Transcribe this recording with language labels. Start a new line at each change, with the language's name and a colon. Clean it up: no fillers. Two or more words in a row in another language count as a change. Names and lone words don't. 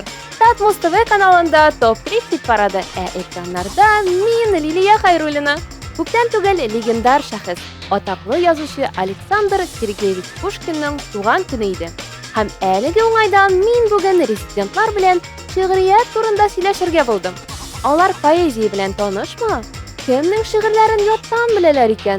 Tatar: Tatmos TV kanalında Top 3 hit parады. Ekranlarda min Liliya Hayrulina. Күптән түгел легендар шәхес, атаклы язучы Александр Сергеевич Пушкинның туган көне иде. Һәм әлеге уңайдан мин бүген резидентлар белән шигърият турында сөйләшергә булдым. Алар поэзия белән танышмы? Кемнең шигырьләрен яттан беләләр икән?